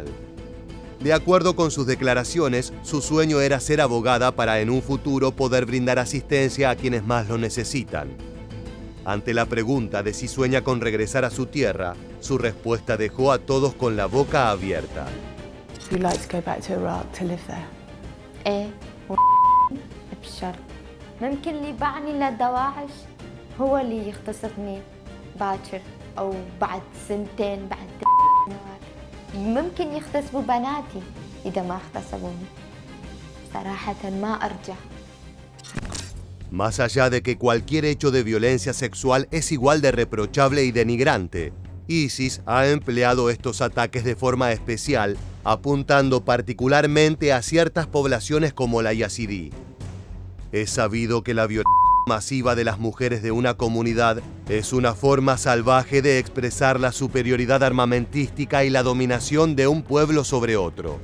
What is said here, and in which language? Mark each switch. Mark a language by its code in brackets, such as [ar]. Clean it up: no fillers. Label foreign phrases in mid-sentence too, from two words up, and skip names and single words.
[es] De acuerdo con sus declaraciones, su sueño era ser abogada para en un futuro poder brindar asistencia a quienes más lo necesitan. Ante la pregunta de si sueña con regresar a su tierra, su respuesta dejó a todos con la boca abierta. [en] You'd like to go back to Iraq to live there? [ar] ايه بشرط ممكن اللي يبعني للدواعش هو اللي يغتصبني باكر او بعد سنتين بعد سنوات. ممكن يغتصبوا بناتي اذا ما اغتصبوني. صراحة ما ارجع. [es] Más allá de que cualquier hecho de violencia sexual es igual de reprochable y denigrante, ISIS ha empleado estos ataques de forma especial apuntando particularmente a ciertas poblaciones como la yazidí. Es sabido que la violencia masiva de las mujeres de una comunidad es una forma salvaje de expresar la superioridad armamentística y la dominación de un pueblo sobre otro.